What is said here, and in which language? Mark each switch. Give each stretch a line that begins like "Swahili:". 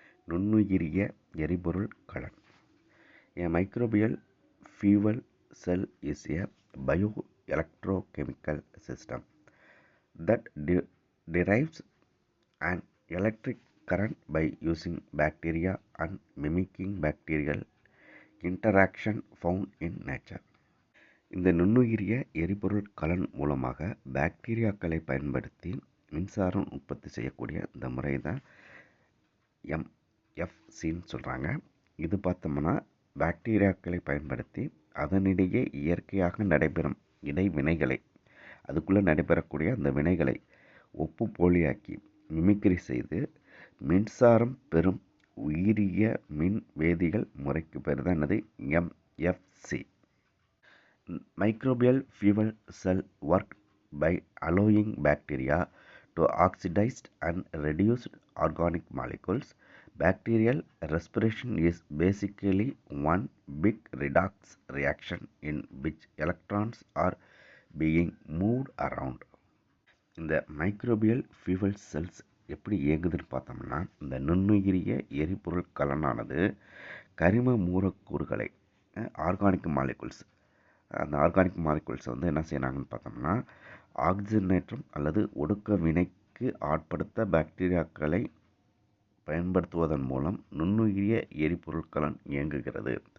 English: நுண்ணுயிரிய எரிபொருள் கலன். A microbial fuel cell is a bioelectrochemical system that derives an electric current by using bacteria and mimicking bacterial interaction found in nature.
Tamil: இந்த நுண்ணுயிரிய எரிபொருள் கலன் மூலமாக பாக்டீரியாக்களை பயன்படுத்தி மின்சாரம் உற்பத்தி செய்யக்கூடிய இந்த முறை தான் MFCன்னு சொல்கிறாங்க. இது பார்த்தோம்னா பாக்டீரியாக்களை பயன்படுத்தி அதனிடையே இயற்கையாக நடைபெறும் இடைவினைகளை, அதுக்குள்ளே நடைபெறக்கூடிய அந்த வினைகளை ஒப்பு போலியாக்கி மிமிக்ரி செய்து மின்சாரம் பெறும் உயிரிய மின் வேதியியல் முறைக்கு பேர் தான் என்னது MFC.
English: Microbial fuel cell work by allowing bacteria to oxidize and reduce organic molecules. Bacterial respiration is basically one big redox reaction in which electrons are being moved around.
Tamil: இந்த மைக்ரோபியல் ஃபியூவல் செல்ஸ் எப்படி இயங்குதுன்னு பார்த்தோம்னா, இந்த நுண்ணுயிரிய எரிபொருள் கலனானது கரிம மூலக்கூறுகளை, organic molecules, அந்த organic மாலிகுல்ஸை என்ன செய்யறாங்கன்னு பார்த்தோம்னா ஆக்சிஜனேற்றம் அல்லது ஒடுக்க வினைக்கு ஆட்படுத்த பாக்டீரியாக்களை பயன்படுத்துவதன் மூலம் நுண்ணுயிரிய எரிபொருள் கலன் இயங்குகிறது.